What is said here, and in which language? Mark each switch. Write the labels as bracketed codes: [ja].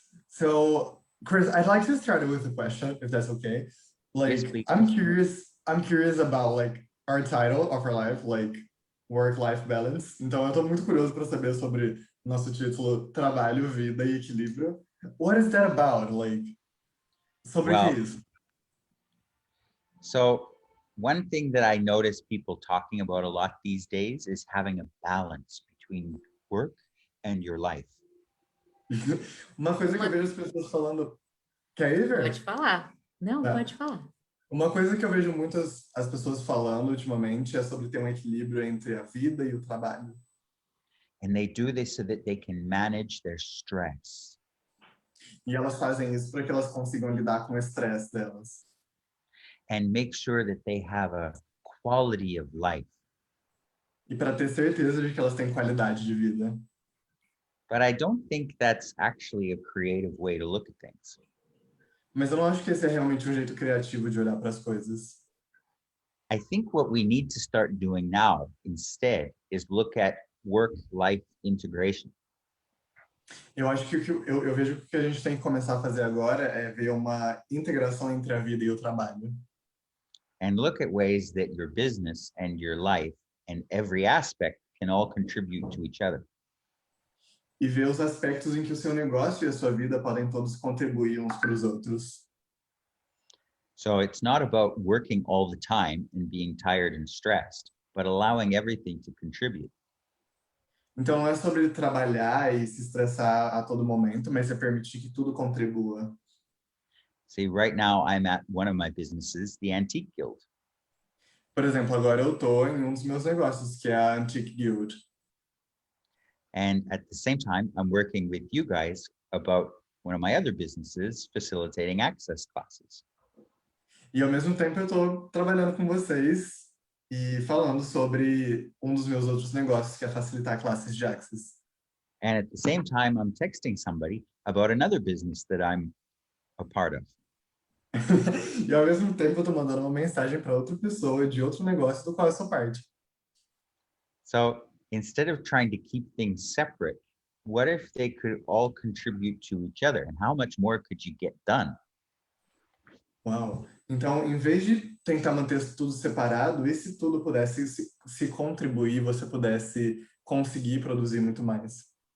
[en] So, Chris, I'd like to start with a question, if that's okay. Yes, Like, please. I'm curious about like our title of our life, like work-life balance. [pt] Então, eu tô muito curioso para saber sobre nosso título Trabalho, Vida e Equilíbrio. [en] What is that about? Like, [pt] sobre o que é isso? [en] So one thing that I notice people talking about a lot these days is having a balance between work and your life. [pt] Uma coisa que eu vejo as pessoas falando. Quer ir, Ver? Pode falar. Não, Tá. pode falar. Uma coisa que eu vejo muitas as pessoas falando ultimamente é sobre ter um equilíbrio entre a vida e o trabalho. [en] And they do this so that they can manage their stress. [pt] E elas fazem isso para que elas consigam lidar com o estresse delas. [en] And make sure that they have a quality of life. [pt] E para ter certeza de que elas têm qualidade de vida. [en] But I don't think that's actually a creative way to look at things. [pt] Mas eu não acho que esse é realmente um jeito criativo de olhar para as coisas. [en] I think what we need to start doing now instead is look at work-life integration. [pt] Eu acho que eu vejo que o que a gente tem que começar a fazer agora é ver uma integração entre a vida e o trabalho. [en] And look at ways that your business and your life and every aspect can all contribute to each other. [pt] E ver os aspectos em que o seu negócio e a sua vida podem todos contribuir uns para os outros. [en] So it's not about working all the time and being tired and stressed, but allowing everything to contribute. [pt] Então não é sobre trabalhar e se estressar a todo momento, mas é permitir que tudo contribua. [en] See, right now I'm at one of my businesses, the Antique Guild. [pt] Por exemplo, agora eu estou em um dos meus negócios, que é a Antique Guild. [en] And at the same time, I'm working with you guys about one of my other businesses, facilitating access classes. [pt] E ao mesmo tempo eu estou trabalhando com vocês e falando sobre um dos meus outros negócios, que é facilitar classes de Access. [en] And at the same time, I'm texting somebody about another business that I'm a part of. [pt] E ao mesmo tempo eu estou mandando uma mensagem para outra pessoa de outro negócio do qual eu sou parte. [en] So instead of trying to keep things separate, what if they could all contribute to each other? And how much more could you get done? [pt] Uau! Então, em vez de tentar manter tudo separado, e se tudo pudesse se contribuir, você pudesse conseguir produzir muito mais?